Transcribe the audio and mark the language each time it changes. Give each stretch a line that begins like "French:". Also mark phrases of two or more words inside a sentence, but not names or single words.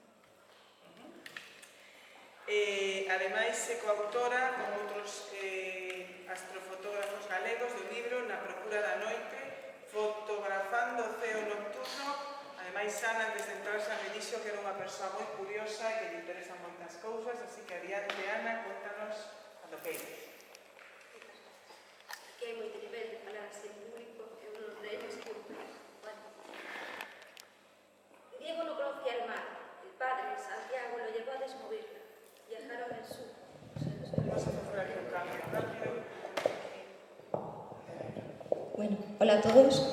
Galician: Ademais, é coautora con outros astrofotógrafos galegos do libro Na procura da noite, fotografando o ceo nocturno. Ademais, Ana, antes de entrar, xa me dixo que era unha persoa moi curiosa e que lle interesan moitas cousas, así que adiante, Ana, contanos cando queires. Aquí hai moito nivel de falar así en público,
Spanish: e uno de ellos que, bueno. Diego no conocía el mar, el padre, Santiago, lo llevó a descubrirla. Viajaron al sur. Vamos a hacer aquí un cambio rápido. Bueno, hola a todos.